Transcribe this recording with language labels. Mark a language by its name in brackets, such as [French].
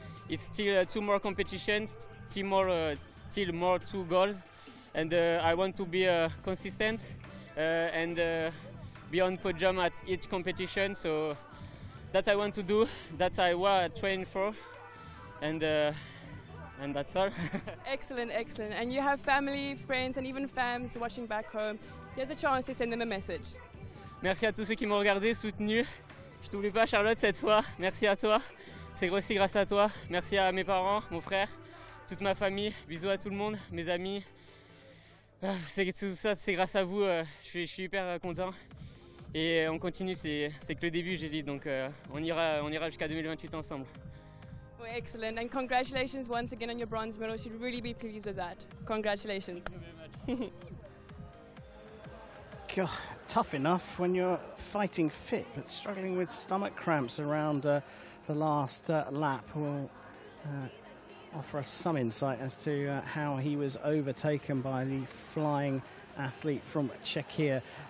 [English] It's still 2 more competitions, still more 2 goals, and I want to be consistent and be on podium at each competition. So that I want to do, that I want to train for, and that's all. Excellent, excellent. And you have family, friends, and even fans watching back home. Here's a chance to send them a message. [French] Merci à tous ceux qui m'ont regardé, soutenu. Je t'oublie pas, Charlotte, cette fois. Merci à toi. C'est aussi grâce à toi. Merci à mes parents, mon frère, toute ma famille. Bisous à tout le monde, mes amis. Tout ça, c'est grâce à vous. Je suis hyper content. Et on continue, c'est que le début, j'ai dit. Donc on ira jusqu'à 2028 ensemble. [English] Well, excellent. And congratulations once again on your bronze medal. You should really be pleased with that. Congratulations. Thank you very much. God, tough enough when you're fighting fit, but struggling with stomach cramps around the last lap. Will offer us some insight as to how he was overtaken by the flying athlete from Czechia.